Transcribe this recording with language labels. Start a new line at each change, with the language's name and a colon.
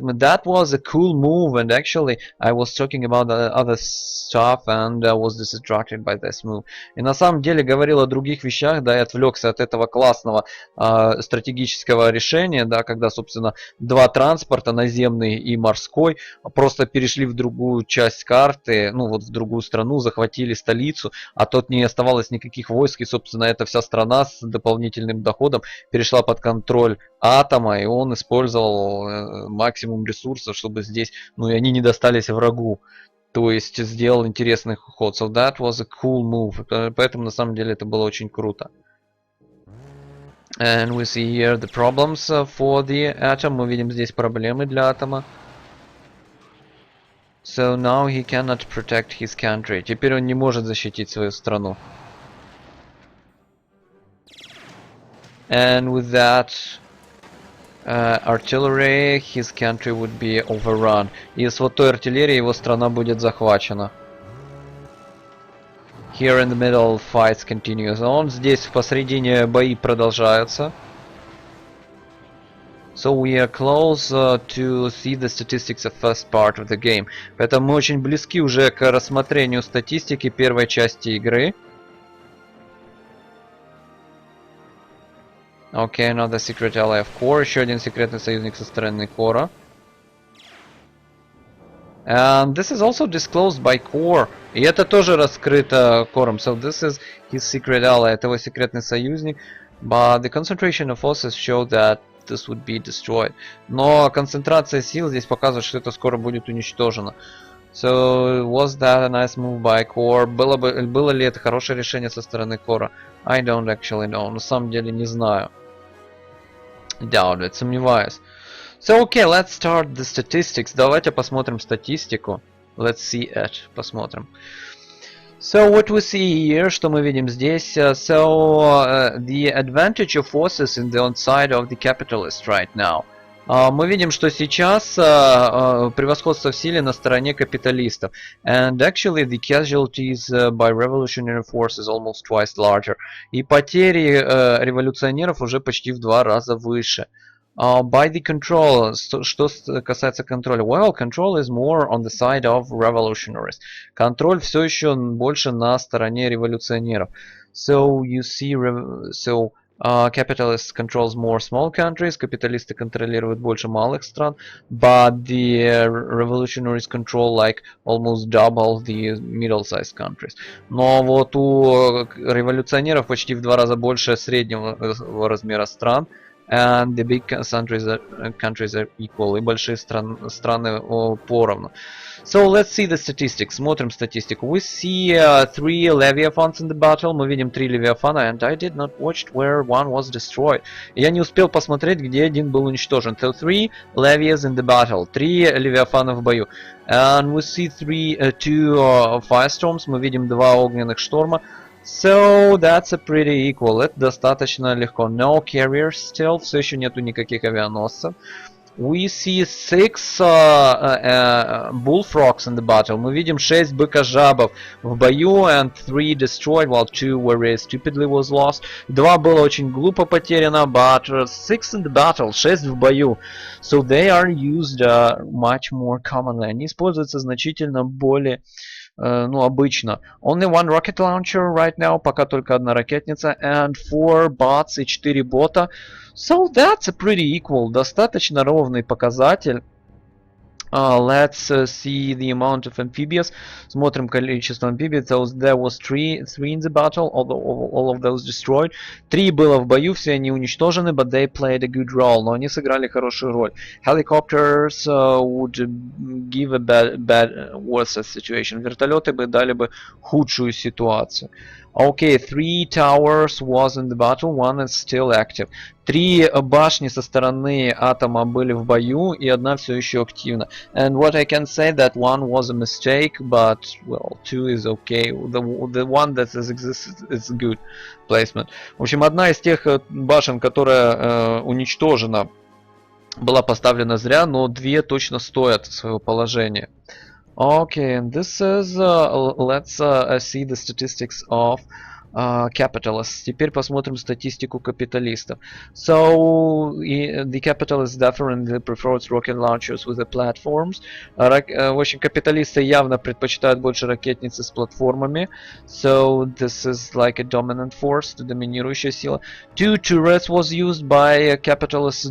English: That was a cool move, and actually I was talking about other stuff and was distracted by this move.
Russian: И на самом деле говорил о других вещах, да, и отвлекся от этого классного стратегического решения, да, когда, собственно, два транспорта, наземный и морской, просто перешли в другую часть карты, ну вот в другую страну, захватили столицу, а тут не оставалось никаких войск, и, собственно, эта вся страна с дополнительным доходом перешла под контроль Атома, и он использовал максимум ресурсов, чтобы здесь, ну и они не достались врагу. То есть сделал интересный ход.
English: So that was a cool move.
Russian: Поэтому на самом деле это было очень круто.
English: And we see here the problems for the Atom.
Russian: Мы видим здесь проблемы для Атома.
English: So now he cannot protect his country.
Russian: Теперь он не может защитить свою страну.
English: And with that artillery, his country would be overrun.
Russian: И с вот той артиллерией его страна будет захвачена.
English: Here in the middle, fights continues on.
Russian: Здесь посредине бои продолжаются.
English: So we are close to see the statistics of first part of the game.
Russian: Поэтому мы очень близки уже к рассмотрению статистики первой части игры.
English: Okay, another secret ally of Core.
Russian: Еще один секретный союзник со стороны Кора.
English: And this is also disclosed by Core.
Russian: И это тоже раскрыто Кором.
English: So this is his secret ally.
Russian: Это его секретный союзник.
English: But the concentration of forces show that this would be destroyed.
Russian: Но концентрация сил здесь показывает, что это скоро будет уничтожено.
English: So was that a nice move by Core?
Russian: Было ли это хорошее решение со стороны Кора?
English: I don't actually know.
Russian: На самом деле не знаю.
English: Doubt it,
Russian: сомневаюсь.
English: So, okay, let's start the statistics.
Russian: Давайте посмотрим статистику.
English: Let's see it.
Russian: Посмотрим.
English: So, what we see here,
Russian: что мы видим здесь?
English: The advantage of forces in the on side of the capitalists right now.
Russian: Мы видим, что сейчас превосходство в силе на стороне капиталистов.
English: And actually the casualties by revolutionary forces almost twice larger.
Russian: И потери революционеров уже почти в 2 раза выше.
English: By the control,
Russian: что касается контроля,
English: well, control is more on the side of revolutionaries.
Russian: Контроль все еще больше на стороне революционеров.
English: So you see, capitalists controls more small countries,
Russian: капиталисты контролируют больше малых стран,
English: but the revolutionaries control like almost double the middle-sized countries.
Russian: Но вот у революционеров почти в 2 раза больше среднего размера стран,
English: and the big countries are equal,
Russian: и большие страны поровну.
English: So let's see the statistics.
Russian: Смотрим статистику.
English: We see 3 Leviathans in the battle.
Russian: Мы видим 3 Левиафана,
English: and I did not watch where one was destroyed.
Russian: Я не успел посмотреть, где один был уничтожен.
English: So 3 Levias in the battle.
Russian: 3 Левиафана в бою.
English: And we see 2 Firestorms.
Russian: Мы видим 2 огненных шторма.
English: So that's a pretty equal.
Russian: Это достаточно легко.
English: No carriers still.
Russian: Все еще нету никаких авианосцев.
English: We see 6 bullfrogs in the battle.
Russian: Мы видим 6 быкожабов в бою,
English: and 3 destroyed, while 2 very stupidly was lost.
Russian: 2 было очень глупо потеряно,
English: but 6 in the battle,
Russian: 6 в бою.
English: So they are used much more commonly.
Russian: Они используются значительно более обычно.
English: Only one rocket launcher right now,
Russian: пока только одна ракетница,
English: and 4 bots
Russian: и 4 бота.
English: So that's a pretty equal,
Russian: достаточно ровный показатель.
English: Let's see the amount of amphibious.
Russian: Смотрим количество амфибий.
English: So there was three in the battle, all of those destroyed.
Russian: 3 было в бою, все они уничтожены,
English: but they played a good role.
Russian: Но они сыграли хорошую роль.
English: Helicopters would give a bad worse situation.
Russian: Вертолеты бы дали бы худшую ситуацию.
English: Okay, 3 towers was in the battle, 1 is still active.
Russian: 3 башни со стороны атома были в бою, и 1 все еще активна.
English: And what I can say that 1 was a mistake, but well, 2 is okay. The one that exists is good placement.
Russian: В общем, одна из тех башен, которая уничтожена, была поставлена зря, но 2 точно стоят своего положения.
English: Okay, and this is let's see the statistics of capitalists.
Russian: Теперь посмотрим статистику капиталистов.
English: So the capitalists definitely prefers rocket launchers with the platforms.
Russian: В общем, капиталисты явно предпочитают больше ракетницы с платформами.
English: So this is like a dominant force,
Russian: доминирующая сила.
English: 2 turrets was used by capitalists.